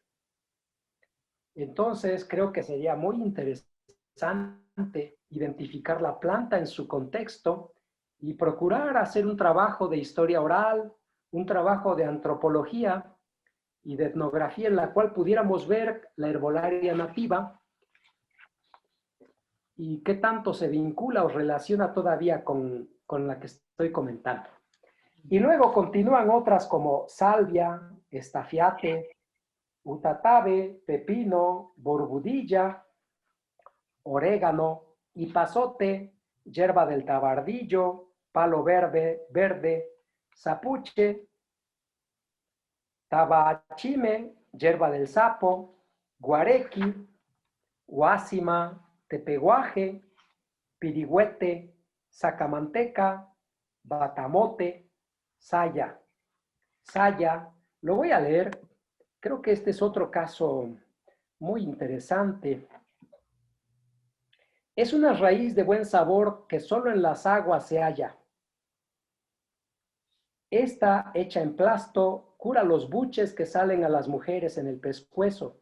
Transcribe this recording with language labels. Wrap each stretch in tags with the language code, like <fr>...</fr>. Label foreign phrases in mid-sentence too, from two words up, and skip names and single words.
<es>Entonces, creo que sería muy interesante identificar la planta en su contexto y procurar hacer un trabajo de historia oral, un trabajo de antropología y de etnografía en la cual pudiéramos ver la herbolaria nativa y qué tanto se vincula o relaciona todavía con la que estoy comentando. Y luego continúan otras como salvia, estafiate, utatabe, pepino, borbudilla, orégano, ipazote, hierba del tabardillo, palo verde, zapuche, tabachime, hierba del sapo, guarequi, guásima, tepeguaje, pirigüete, sacamanteca, batamote, saya. Saya, lo voy a leer. Creo que este es otro caso muy interesante. Es una raíz de buen sabor que solo en las aguas se halla. Esta, hecha en plasto, cura los buches que salen a las mujeres en el pescuezo.</es>